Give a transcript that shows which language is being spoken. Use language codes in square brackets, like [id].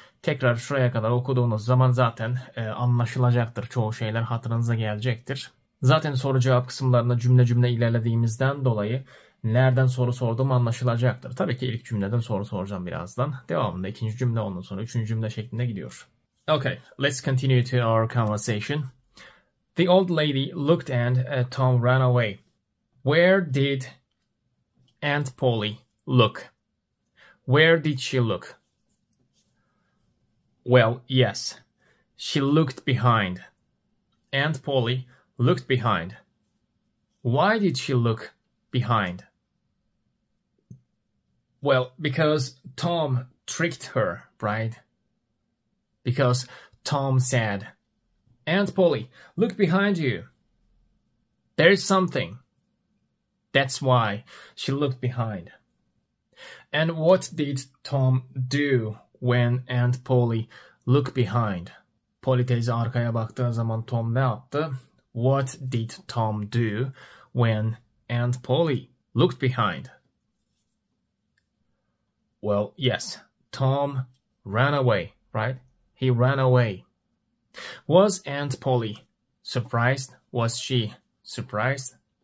[tr] Tekrar şuraya kadar okuduğunuz zaman zaten anlaşılacaktır. Çoğu şeyler hatırınıza gelecektir. Zaten soru cevap kısımlarında cümle cümle ilerlediğimizden dolayı nereden soru sorduğum anlaşılacaktır. Tabii ki ilk cümleden soru soracağım birazdan. Devamında ikinci cümle, ondan sonra üçüncü cümle şeklinde gidiyor. [en] Okay, let's continue to our conversation. The old lady looked and Tom ran away. Where did Aunt Polly look? Where did she look? Well, yes, she looked behind. Aunt Polly looked behind. Why did she look behind? Well, because Tom tricked her, right? Because Tom said, Aunt Polly, look behind you. There is something. That's why she looked behind. And what did Tom do when Aunt Polly looked behind? [tr] Polly teyze arkaya baktığı zaman Tom ne yaptı? [en] What did Tom do when Aunt Polly looked behind? Well, yes, Tom ran away, right? He ran away. Was Aunt Polly surprised? Was she surprised?